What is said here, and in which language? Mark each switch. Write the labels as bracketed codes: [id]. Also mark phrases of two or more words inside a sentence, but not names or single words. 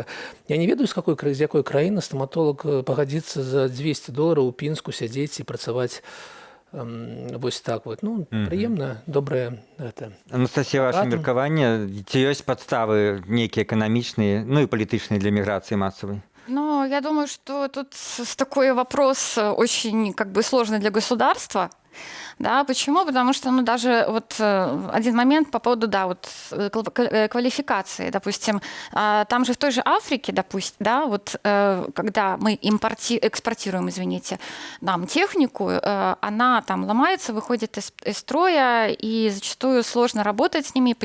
[be] Я не ведаю, з якой краіны стаматолог пагадзіцца за $200 у Пінску сядзець і працаваць вось так вот. Ну, прыемна, добрае гэта. Анастасія, ваше меркаванне, ці ёсць падставы нейкія эканамічныя, ну і палітычныя для міграцыі масавай? Ну, [ru] я думаю, что тут такой вопрос очень как бы сложный для государства. Да, почему? Потому что, ну, даже вот один момент по поводу, да, вот квалификации, допустим, там же в той же Африке, допустим, да, вот когда мы экспортируем, извините, нам технику, она там ломается, выходит из строя, и зачастую сложно работать с ними.